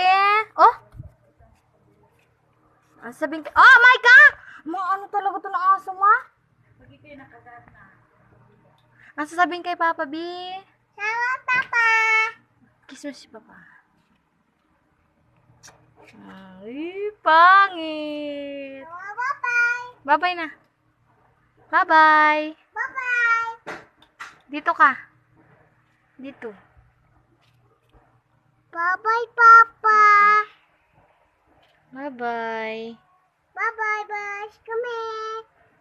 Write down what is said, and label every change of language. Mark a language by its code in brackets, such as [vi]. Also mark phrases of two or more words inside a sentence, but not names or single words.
[tl] Oh? Ano sasabihin kay... [en] Oh my God! [tl] Ano talaga ito na aso, ma? Ano sasabihin kay Papa B? Salamat, Papa. Kiss mo si Papa. Ay, pangit. Bye-bye. Bye-bye na. Bye-bye. Bye-bye. Dito ka. Dito. Bye-bye, Papa. Bye-bye. Bye-bye, bye. [en] Come here.